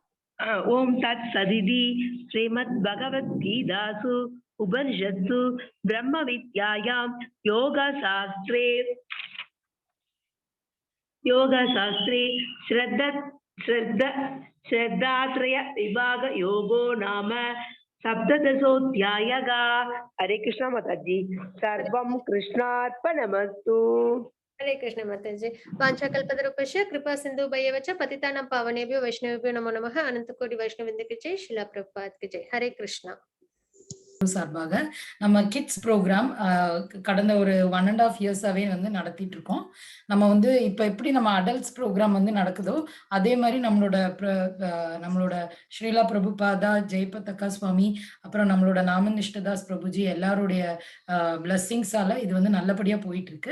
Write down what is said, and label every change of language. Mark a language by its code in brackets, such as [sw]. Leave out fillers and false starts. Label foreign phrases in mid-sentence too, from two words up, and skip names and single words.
[sa] ओम् तत् सदिति श्रीमत् भगवद्गीतासु उपनिषत्सु ब्रह्म विद्यायां योग शास्त्रे श्रद्धात्रय विभाग योगो नाम सप्तदशोऽध्यायः. हरे कृष्ण माताजी। सर्वं कृष्णार्पणमस्तु. हरे कृष्ण माताजी. वाञ्छाकल्पतरुभ्यश्च कृपा सिन्धुभ्येव च पतितानां पावनेभ्यो वैष्णवेभ्यो नमो नमः. [hi] अनन्तकोटि वैष्णववृन्द की जय. श्रील प्रभुपाद की जय. हरे कृष्णा. [ta] சார்பாக நம்ம [en] kids program [ta] கடந்த ஒரு 1.5 இயர்ஸாவே வந்து நடத்திட்டு இருக்கோம். நம்ம வந்து இப்ப எப்படி நம்ம [en] adults program [ta] வந்து நடக்குதோ அதே மாதிரி நம்மளோட ஸ்ரீலா பிரபுபாதா, ஜெயபதக்கா சுவாமி, அப்புறம் நம்மளோட நாமநிஷ்டதாஸ் பிரபுஜி எல்லாருடைய பிளஸ்ஸிங்ஸால இது வந்து நல்லபடியா போயிட்டு இருக்கு.